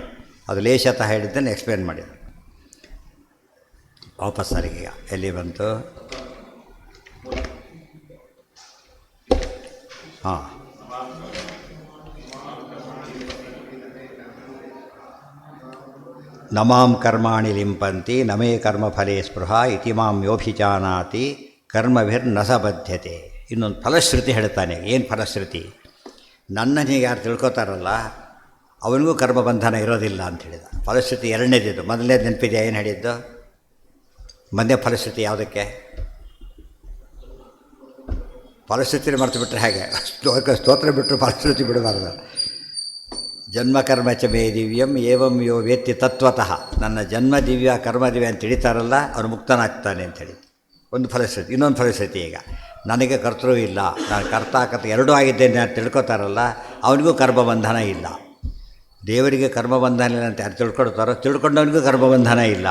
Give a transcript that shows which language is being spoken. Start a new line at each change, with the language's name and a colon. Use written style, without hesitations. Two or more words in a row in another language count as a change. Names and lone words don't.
Kannada: ಅದು ಲೇಷತಃ ಹೇಳಿದ್ದನ್ನು ಎಕ್ಸ್ಪ್ಲೇನ್ ಮಾಡಿದರು. ವಾಪಸ್ ಸರಿಗೆ ಎಲ್ಲಿ ಬಂತು? ಹಾಂ,
Sanskrit: ನಮಾಂ ಕರ್ಮಾಣಿ ಲಿಂಪಂತಿ ನಮೇ ಕರ್ಮಫಲೇ ಸ್ಪೃಹ ಇತಿ ಮಾಂ ಯೋಭಿಜಾನಾತಿ ಕರ್ಮಭಿರ್ನ ಸ ಬದ್ಧತೆ.
Kannada: ಇನ್ನೊಂದು ಫಲಶ್ರುತಿ ಹೇಳ್ತಾನೆ. ಏನು ಫಲಶ್ರುತಿ? ನನ್ನನ್ನು ಯಾರು ತಿಳ್ಕೊತಾರಲ್ಲ ಅವನಿಗೂ ಕರ್ಮಬಂಧನ ಇರೋದಿಲ್ಲ ಅಂತ ಹೇಳಿದ. ಫಲಶ್ರುತಿ ಎರಡನೇದಿದ್ದು. ಮೊದಲನೇದು ನೆನಪಿದೆಯಾ ಏನು ಹೇಳಿದ್ದು? ಮೊದಲನೇ ಫಲಶ್ರುತಿ ಯಾವುದಕ್ಕೆ? ಫಲಶ್ರುತಿನ ಮರೆತು ಬಿಟ್ಟರೆ ಹಾಗೆ ಸ್ತೋತ್ರ ಬಿಟ್ಟರು ಫಲಶ್ರುತಿ ಬಿಡಬಾರ್ದು.
Sanskrit: ಜನ್ಮಕರ್ಮ ಚ ಮೇ ದಿವ್ಯಂ ಏವಂ ಯೋ ವೇತ್ತಿ ತತ್ವತಃ.
Kannada: ನನ್ನ ಜನ್ಮ ದಿವ್ಯ ಕರ್ಮ ದಿವ್ಯ ಅಂತ ತಿಳಿತಾರಲ್ಲ ಅವನು ಮುಕ್ತನಾಗ್ತಾನೆ ಅಂಥೇಳಿ ಒಂದು ಫಲಶ್ರುತಿ. ಇನ್ನೊಂದು ಫಲಶ್ರುತಿ, ಈಗ ನನಗೆ ಕರ್ತೃ ಇಲ್ಲ, ನಾನು ಕರ್ತಾಕರ್ತ ಎರಡೂ ಆಗಿದ್ದೇನೆ ಅಂತ ತಿಳ್ಕೊತಾರಲ್ಲ ಅವನಿಗೂ ಕರ್ಮಬಂಧನ ಇಲ್ಲ. ದೇವರಿಗೆ ಕರ್ಮಬಂಧನ ಇಲ್ಲ ಅಂತ ಯಾರು ತಿಳ್ಕೊಳ್ತಾರೋ ತಿಳ್ಕೊಂಡವನಿಗೂ ಕರ್ಮಬಂಧನ ಇಲ್ಲ.